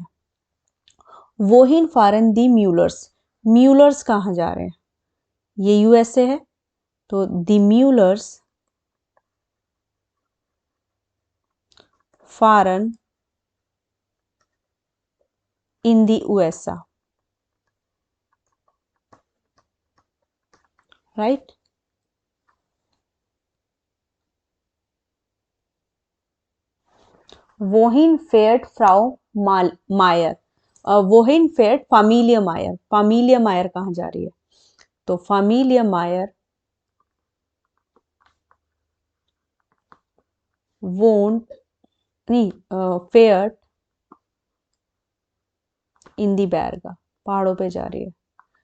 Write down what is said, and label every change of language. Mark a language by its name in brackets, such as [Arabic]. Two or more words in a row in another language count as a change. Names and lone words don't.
[German] Wohin fahren die Müllers, [Hindi] म्यूलर्स कहाँ जा रहे हैं, ये यूएसए है, तो [German] die Müllers fahren in die USA. [English] राइट। [German] Wohin fährt Frau Mayer, wohin fährt Familie Mayer, फामिलिया मायर [Hindi] कहाँ जा रही है, तो [German] Familie Mayer wohnt नहीं, fährt in die Berge, [Hindi] पहाड़ों पे जा रही है।